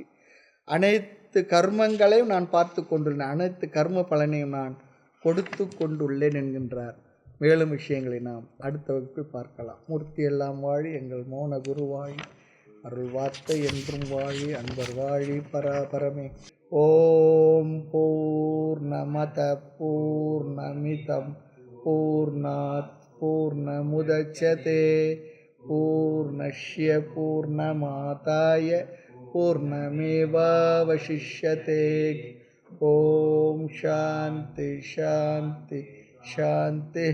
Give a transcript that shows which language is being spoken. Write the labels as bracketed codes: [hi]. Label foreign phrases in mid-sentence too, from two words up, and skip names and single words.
[ta] அனைத்து கர்மங்களையும் நான் பார்த்து கொண்டுள்ளேன், அனைத்து கர்ம பலனையும் நான் கொடுத்து கொண்டுள்ளேன் என்கின்றார். மேலும் விஷயங்களை நாம் அடுத்த வகுப்பில் பார்க்கலாம். மூர்த்தி எல்லாம் வாழி, எங்கள் மோன குரு வாழி, அருள் வார்த்தை என்றும் வாழி, அன்பர் வாழி பராபரமே. [sa] ॐ पूर्णमद पूर्णमिदं पूर्णात् पूर्णमुदच्यते पूर्णस्य पूर्णमादाय पूर्णमेवावशिष्यते. ॐ शान्ति शान्ति शान्ति.